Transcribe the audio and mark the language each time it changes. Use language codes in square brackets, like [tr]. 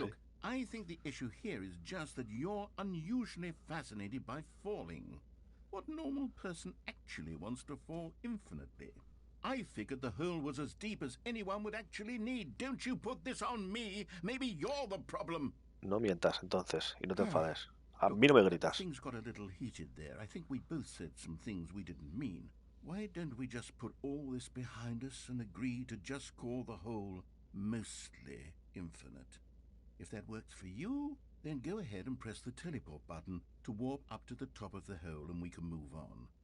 [en] Look, I think the issue here is just that you're unusually fascinated by falling. What normal person actually wants to fall infinitely? I figured the hole was as deep as anyone would actually need. Don't you put this on me. Maybe you're the problem. [es] No mientas, entonces, y no te enfades. A mí no me gritas. [en] Things got a little heated there. I think we both said some things we didn't mean. Why don't we just put all this behind us and agree to just call the hole mostly infinite? If that works for you, then go ahead and press the teleport button to warp up to the top of the hole and we can move on.